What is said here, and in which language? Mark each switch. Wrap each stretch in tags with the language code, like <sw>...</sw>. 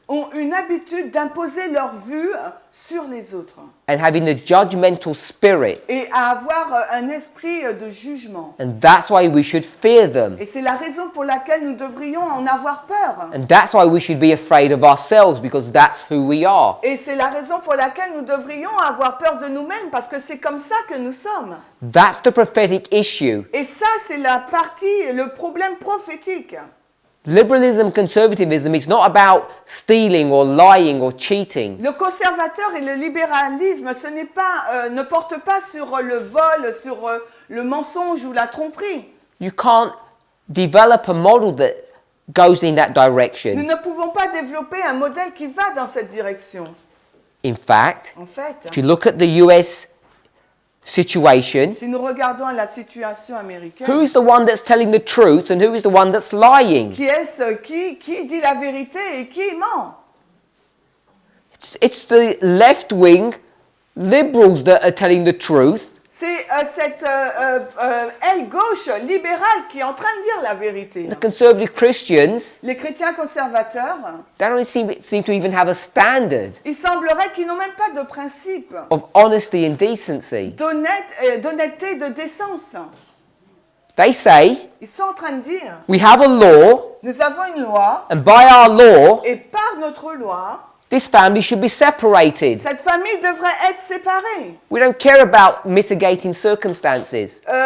<fr>ont une habitude d'imposer leur vue sur les autres</fr> <en>and having a judgmental spirit.</en> <fr>et à avoir un esprit de jugement.</fr> <en>And that's why we should fear them.</en> <fr>Et c'est la raison pour laquelle nous devrions en avoir peur.</fr> <en>And that's why we should be afraid of ourselves, because that's who we are.</en> <fr>Et c'est la raison pour laquelle nous devrions avoir peur de nous-mêmes, parce que c'est comme ça que nous sommes.</fr> <en>That's the prophetic issue.</en> <fr>Et ça, c'est la partie, le problème prophétique.</fr> <en>Liberalism, conservatism is not about stealing or lying or cheating.</en> <fr>Le conservateur et le libéralisme, ce n'est pas, ne porte pas sur le vol, sur le mensonge ou la tromperie.</fr> <en>You can't develop a model that goes in that</en> <fr>Nous</fr> <en>direction.</en> <fr>ne pouvons pas développer un modèle qui va dans cette direction.</fr> <en>In fact,</en> <fr>En fait,</fr> <en>if you look at the US situation,</en> <fr>si nous regardons la situation américaine,</fr> <en>who's the one that's telling the truth and who is the one that's lying?</en> <fr>qui est-ce qui dit la vérité et qui ment?</fr> <en>It's the left-wing liberals that are telling the truth,</en> <fr>C'est cette aile gauche libérale qui est en train de dire la vérité.</fr> <en>the conservative Christians,</en> <fr>Les chrétiens conservateurs,</fr> <en>they don't seem to even have a standard</en> <fr>il semblerait qu'ils n'ont même pas de principe</fr> <en>of honesty and decency.</en> <fr>d'honnêteté et de décence.</fr> <en>They say,</en> <fr>Ils sont en train de dire,</fr> <en>we have a law,</en> <fr>nous avons une loi,</fr> <en>and by our law,</en> <fr>et par notre loi,</fr> <en>this family should be separated.</en> <fr>cette famille devrait être séparée.</fr> <en>We don't care about mitigating circumstances.</en>